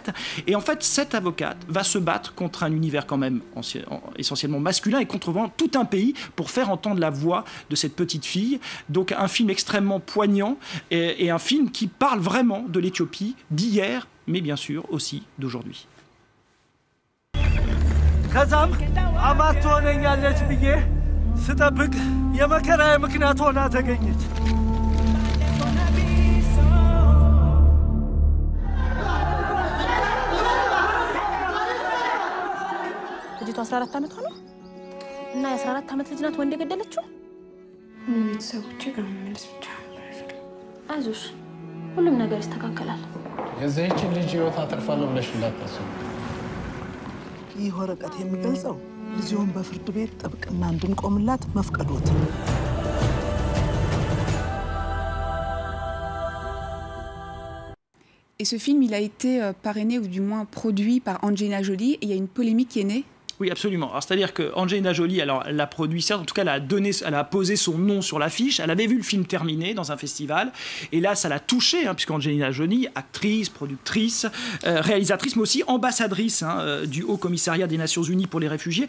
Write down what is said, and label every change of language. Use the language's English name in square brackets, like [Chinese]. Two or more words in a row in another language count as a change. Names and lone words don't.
[French] Et en fait, cette avocate va se battre contre un univers quand même essentiellement masculin et contre tout un pays pour faire entendre la voix de cette petite fille. Donc un film extrêmement poignant et un film qui parle vraiment de l'Éthiopie d'hier, mais bien sûr aussi d'aujourd'hui. [Amharic] ስጠብቅ የመከራዬ ምክንያት ሆና ተገኘች። ልጅቷ 14 ዓመት ሆነ እና የ14 ዓመት ልጅ ናት ወንድ የገደለችው። ቤተሰቦቼ ጋር መመለስ ብቻ አይዞሽ፣ ሁሉም ነገር ይስተካከላል። የዚህችን ልጅ ህይወት አተርፋለሁ ብለሽ እንዳታስቡ። ይህ ወረቀት የሚገልጸው ልጅውን በፍርድ ቤት ጥብቅና እንድንቆምላት መፍቀዶት። [French] Et ce film, il a été parrainé ou du moins produit par Angelina Jolie, et il y a une polémique qui est née. Oui, absolument. C'est-à-dire que Angelina Jolie, alors, elle l'a produit, certes, en tout cas, elle a posé son nom sur l'affiche, elle avait vu le film terminé dans un festival, et là, ça l'a touchée, puisqu'Angelina Jolie, actrice, productrice, réalisatrice, mais aussi ambassadrice du Haut Commissariat des Nations Unies pour les réfugiés.